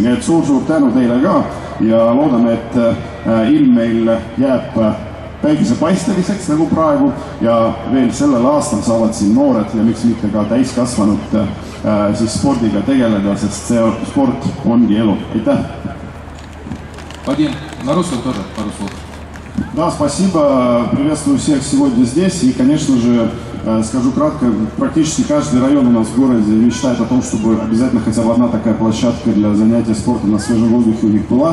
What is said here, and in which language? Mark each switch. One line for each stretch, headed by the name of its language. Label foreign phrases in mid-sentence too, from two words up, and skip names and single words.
Estonian: Nii et suur tänu teile ka ja loodame, et ilm meil jääb päikesepaisteliseks nagu praegu ja veel sellel aastal saavad siin noored ja miks mitte ka täiskasvanud siis spordiga tegeleda, sest see sport ongi elu. Aitäh!
Russian: Vadim, на русском тоже пару слов. Да, спасибо. Приветствую всех сегодня здесь. И, конечно же, скажу кратко, практически каждый район у нас в городе мечтает о том, чтобы обязательно хотя бы одна такая площадка для занятия спортом на свежем воздухе у них была.